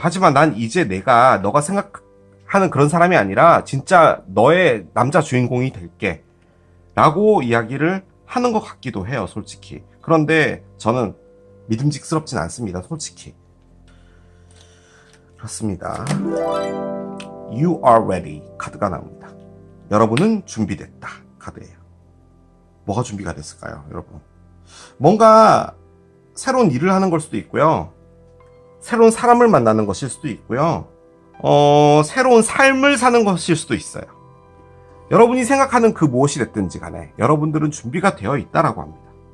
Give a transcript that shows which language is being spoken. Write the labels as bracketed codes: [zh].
[ko] 하지만 난 이제 너가 생각하는 그런 사람이 아니라 진짜 너의 남자 주인공이 될게 라고 이야기를 하는 것 같기도 해요, 솔직히. 그런데 저는 믿음직스럽진 않습니다, 솔직히. 그렇습니다. [en] You are ready [ko] 카드가 나옵니다. 여러분은 준비됐다 카드예요. 뭐가 준비가 됐을까요, 여러분? 뭔가 새로운 일을 하는 걸 수도 있고요. 새로운 사람을 만나는 것일 수도 있고요. 새로운 삶을 사는 것일 수도 있어요. 여러분이 생각하는 그 무엇이 됐든지 간에 여러분들은 준비가 되어 있다라고 합니다.